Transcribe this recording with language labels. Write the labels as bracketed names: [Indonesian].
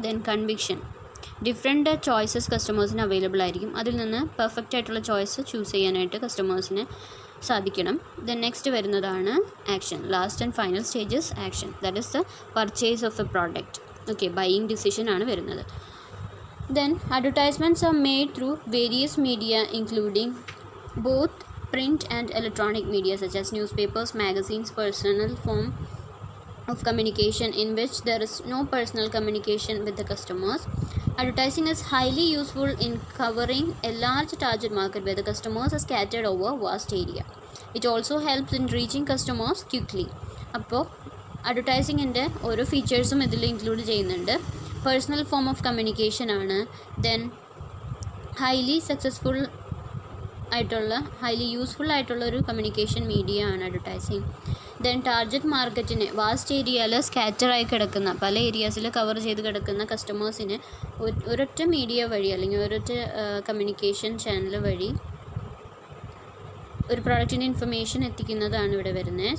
[Malayalam] Then conviction, different choices കസ്റ്റമേഴ്സിന് available ആയിരിക്കും, അതിൽ നിന്ന് പെർഫെക്റ്റ് ആയിട്ടുള്ള ചോയ്സ് ചൂസ് ചെയ്യാനായിട്ട് കസ്റ്റമേഴ്സിന് സാധിക്കണം. [English] then next [Malayalam] വരുന്നതാണ് [English] Action. Last and final stages action, that is the purchase of a product. [Malayalam] Okay, buying decision ആണ് വരുന്നത്. [English] Then advertisements are made through various media including both print and electronic media such as newspapers, magazines, personal form of communication in which there is no personal communication with the customers. Advertising is highly useful in covering a large target market where the customers are scattered over vast area. It also helps in reaching customers quickly. [Malayalam] അപ്പോൾ അഡ്വർടൈസിങ്ങിൻ്റെ ഓരോ ഫീച്ചേഴ്സും ഇതിൽ include ചെയ്യുന്നുണ്ട്. Personal form of communication ആണ്. Then highly successful ആയിട്ടുള്ള, highly useful ആയിട്ടുള്ള ഒരു communication media ആണ് അഡ്വർടൈസിങ്. ദെൻ ടാർഗറ്റ് മാർക്കറ്റിന് വാസ്റ്റ് ഏരിയയിൽ സ്കാറ്ററായി കിടക്കുന്ന, പല ഏരിയാസിൽ കവർ ചെയ്ത് കിടക്കുന്ന കസ്റ്റമേഴ്സിന് ഒരൊറ്റ മീഡിയ വഴി അല്ലെങ്കിൽ ഒരൊറ്റ കമ്മ്യൂണിക്കേഷൻ ചാനൽ വഴി ഒരു പ്രോഡക്റ്റിൻ്റെ ഇൻഫർമേഷൻ എത്തിക്കുന്നതാണ് ഇവിടെ വരുന്നത്.